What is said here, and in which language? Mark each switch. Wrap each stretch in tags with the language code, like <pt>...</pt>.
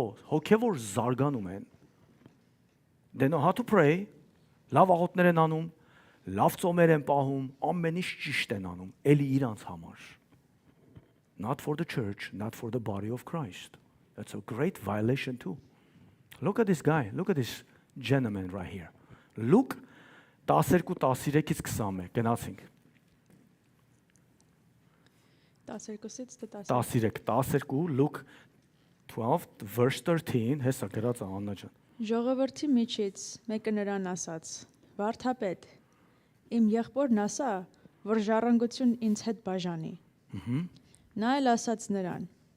<hy>հոգևոր զարգանում են,</hy> <en>they know how to pray,</en> <hy>լավ աղոթներ են անում, լավ ծոմեր են պահում, ամեն ինչ ճիշտ են անում, էլի իրանց համար,</hy> <en>not for the church, not for the body of Christ. That's a great violation too. Look at this guy. Look at this gentleman right here.</en> <hy>Luke 12:13-ից 21 գնացինք։ 12-ից 13։ 12, Luke 12 verse 13, հեսա գրած է Աննա ջան։ Ժողովրդի միջից մեկը նրան ասաց. Վարդապետ, իմ եղբորն ասա, որ ժառանգություն ինձ հետ բաժանի։ Նա էլ ասաց նրան.</hy>